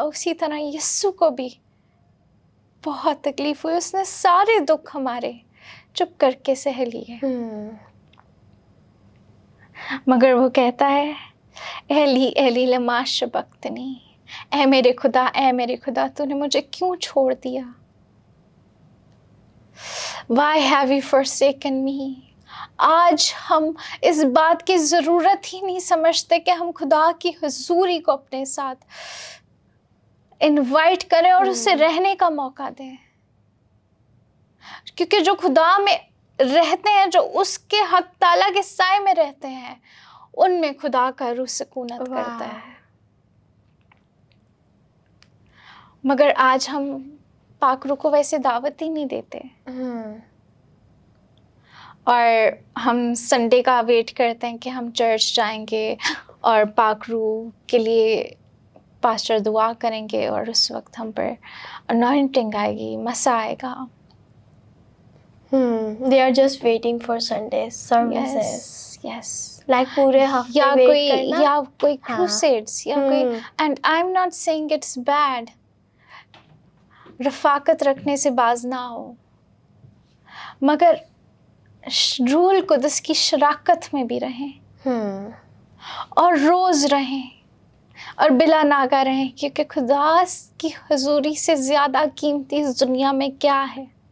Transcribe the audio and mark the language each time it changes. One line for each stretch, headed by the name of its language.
Urdu: اسی طرح یسوع کو بھی بہت تکلیف ہوئی, اس نے سارے دکھ ہمارے چپ کر کے سہ لیے. مگر وہ کہتا ہے,
Aramaic: ایلی ایلی لما شبقتنی,
Urdu: اے میرے خدا, اے میرے خدا, تو نے مجھے کیوں چھوڑ دیا.
English: Why have you forsaken me?
Urdu: آج ہم اس بات کی ضرورت ہی نہیں سمجھتے کہ ہم خدا کی حضوری کو اپنے ساتھ انوائٹ کریں اور اسے رہنے کا موقع دیں. کیونکہ جو خدا میں رہتے ہیں, جو اس کے حق تعالیٰ کے سائے میں رہتے ہیں, ان میں خدا کا روح سکونت کرتا ہے. مگر آج ہم پاک روح کو ویسے دعوت ہی نہیں دیتے, اور ہم سنڈے کا ویٹ کرتے ہیں کہ ہم چرچ جائیں گے اور پاک روح کے لیے پاسٹر دعا کریں گے, اور اس وقت ہم پر انوائنٹنگ آئے گی, مسا آئے گا.
English: They are just waiting for Sunday services. Yes.
Urdu: Like پورے ہفتے wait کرنا. یا کوئی
English: crusades, یا کوئی, and I'm not saying it's bad.
Urdu: رفاقت رکھنے سے باز نہ ہو, مگر روح القدس کی شراکت میں بھی رہیں, اور روز رہیں, اور بلا ناگہ رہیں, کیونکہ خدا کی حضوری سے زیادہ قیمتی اس دنیا میں کیا ہے.